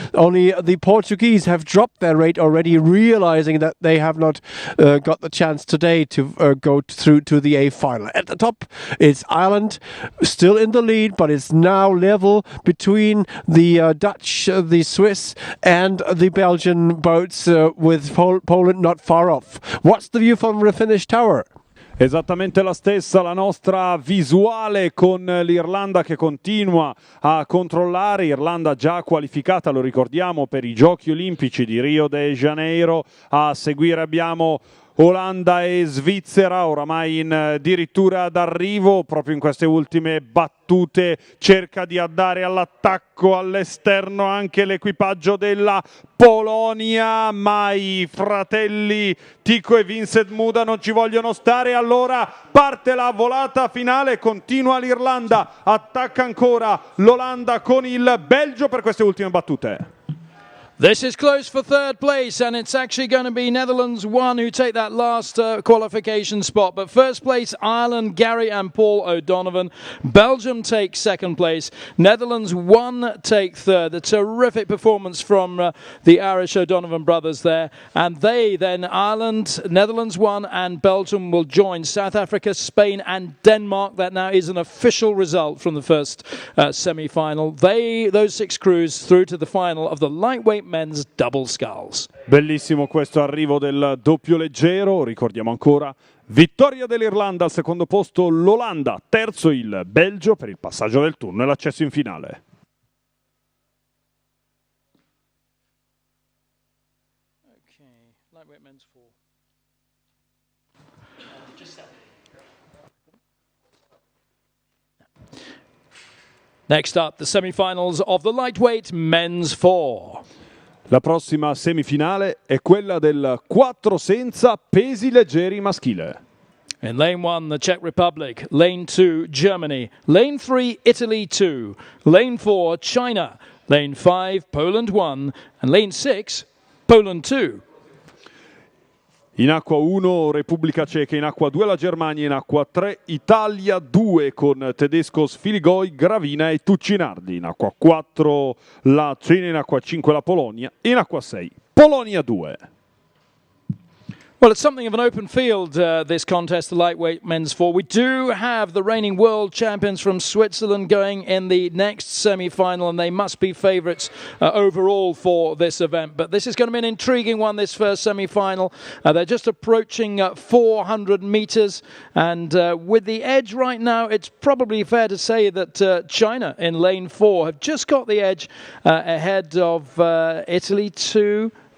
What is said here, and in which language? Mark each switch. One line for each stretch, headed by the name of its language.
English: Only the Portuguese have dropped their rate already, realizing that they have not got the chance today to go through to the A final. At the top is Ireland, still in the lead, but it's now level between the Dutch, the Swiss and the Belgian boats, with Poland not far off. What's the view from the Finnish tower?
Italian: Esattamente la stessa la nostra visuale, con l'Irlanda che continua a controllare. Irlanda già qualificata, lo ricordiamo, per i Giochi Olimpici di Rio de Janeiro. A seguire abbiamo Olanda e Svizzera, oramai in dirittura d'arrivo. Proprio in queste ultime battute cerca di andare all'attacco all'esterno anche l'equipaggio della Polonia, ma i fratelli Tycho e Vincent Muda non ci vogliono stare. Allora parte la volata finale, continua l'Irlanda, attacca ancora l'Olanda con il Belgio per queste ultime battute.
English: This is close for third place, and it's actually going to be Netherlands 1 who take that last qualification spot. But first place, Ireland, Gary and Paul O'Donovan. Belgium take second place. Netherlands 1 take third. A terrific performance from the Irish O'Donovan brothers there. And they then, Ireland, Netherlands 1 and Belgium will join South Africa, Spain and Denmark. That now is an official result from the first semi-final. Those 6 crews through to the final of the lightweight men's double sculls.
Italian: Bellissimo questo arrivo del doppio leggero, ricordiamo ancora vittoria dell'Irlanda, al secondo posto l'Olanda, terzo il Belgio per il passaggio del turno e l'accesso in finale.
English: Okay, lightweight men's 4. Next up, the semi-finals of the lightweight men's 4.
Italian: La prossima semifinale è quella del 4 senza pesi leggeri maschile.
English: In lane 1, the Czech Republic. Lane 2, Germany. Lane 3, Italy 2. Lane 4, China. Lane 5, Poland 1. And lane 6, Poland 2.
Italian: In acqua 1 Repubblica Ceca, in acqua 2 la Germania, in acqua 3 Italia 2 con tedesco Sfiligoi, Gravina e Tuccinardi, in acqua 4 la Cina, in acqua 5 la Polonia, in acqua 6 Polonia 2.
English: Well, it's something of an open field, this contest, the lightweight men's 4. We do have the reigning world champions from Switzerland going in the next semi-final, and they must be favourites overall for this event. But this is going to be an intriguing one, this first semi-final. They're just approaching 400 metres, and with the edge right now, it's probably fair to say that China in lane 4 have just got the edge ahead of Italy 2.